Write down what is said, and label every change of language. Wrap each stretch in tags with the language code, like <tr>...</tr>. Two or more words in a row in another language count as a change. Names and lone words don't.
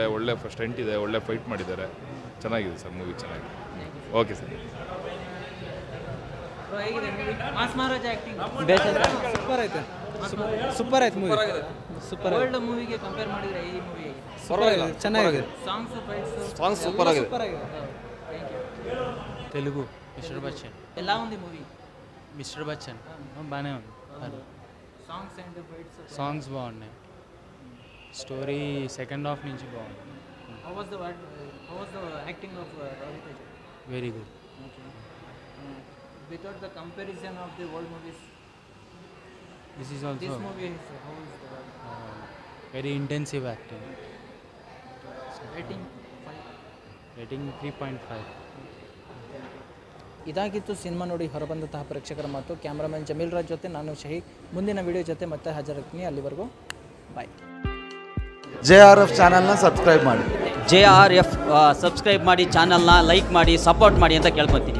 <kn>ಒಳ್ಳೆ ಸ್ಟಂಟ್ ಇದೆ, ಒಳ್ಳೆ ಫೈಟ್ ಮಾಡಿದ್ದಾರೆ. ಚೆನ್ನಾಗಿದೆ ಸರ್, ಮೂವಿ ಚೆನ್ನಾಗಿದೆ. ಓಕೆ ಸರ್. ಸೂಪರ್ ಆಯ್ತು ಮೂವಿ. ಸೂಪರ್ ಓಲ್ಡ್ ಮೂವಿಗೆ ಕಂಪೇರ್ ಮಾಡಿದ್ರೆ ಈ ಮೂವಿ ಚೆನ್ನಾಗಿದೆ. ಸಾಂಗ್ಸ್ ಸೂಪರ್ ಆಗಿದೆ.</kn> <te>తెలుగు మిస్టర్ బచ్చన్ ఎలా ఉంది మూవీ? మిస్టర్ బచ్చన్ బాగానే ఉంది.</te> <en>Songs and fights</en> <te>సాంగ్స్ బాగున్నాయి.</te> <en>story second half</en> <te>నుంచి బాగుంది.</te> <en>How was the acting of Ravi Teja? Very good. Without the comparison of the old movies, This is also this movie is how is the Very intensive acting. rating?</en> <kn>ರೇಟಿಂಗ್ 3.5. ಇದಾಗಿತ್ತು ಸಿನಿಮಾ ನೋಡಿ ಹೊರಬಂದಂತಹ ಪ್ರೇಕ್ಷಕರ ಮಾತು. ಕ್ಯಾಮ್ರಾಮನ್ ಜಮೀಲ್ ರಾಜ್ ಜೊತೆ ನಾನು ಶಹೀದ್. ಮುಂದಿನ ವಿಡಿಯೋ ಜೊತೆ ಮತ್ತೆ ಹಾಜರಾಗ್ತೀನಿ. ಅಲ್ಲಿವರೆಗೂ ಬಾಯ್. JRF ಚಾನಲ್ನ ಸಬ್ಸ್ಕ್ರೈಬ್ ಮಾಡಿ. JRF ಸಬ್ಸ್ಕ್ರೈಬ್ ಮಾಡಿ, ಚಾನಲ್ನ ಲೈಕ್ ಮಾಡಿ, ಸಪೋರ್ಟ್ ಮಾಡಿ ಅಂತ ಕೇಳ್ಕೊತೀನಿ.</kn>